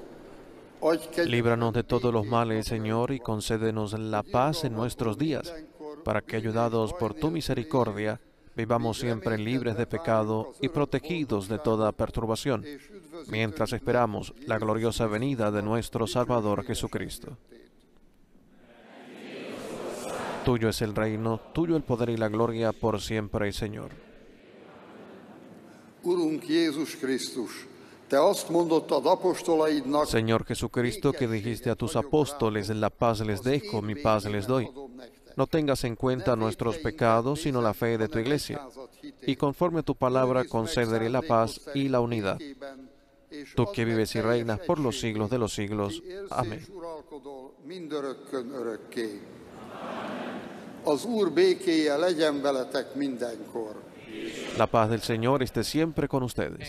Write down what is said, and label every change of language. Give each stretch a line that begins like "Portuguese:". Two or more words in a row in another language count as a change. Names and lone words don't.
Spanish: líbranos de todos los males, Señor, y concédenos la paz en nuestros días, para que, ayudados por tu misericordia, vivamos siempre libres de pecado y protegidos de toda perturbación, mientras esperamos la gloriosa venida de nuestro Salvador Jesucristo. Tuyo es el reino, tuyo el poder y la gloria por siempre, Señor.
Hungarian: Urunk Jézus Krisztus, te azt mondottad apostolaidnak,
Spanish: Señor Jesucristo, que dijiste a tus apóstoles: la paz les dejo, mi paz les doy. No tengas en cuenta nuestros pecados, sino la fe de tu iglesia. Y conforme a tu palabra, concederé la paz y la unidad. Tú que vives y reinas por los siglos de los siglos. Amén.
Hungarian: mindörökkön örökké. Az Úr békéje legyen veletek mindenkor.
Spanish: La paz del Señor esté siempre con ustedes.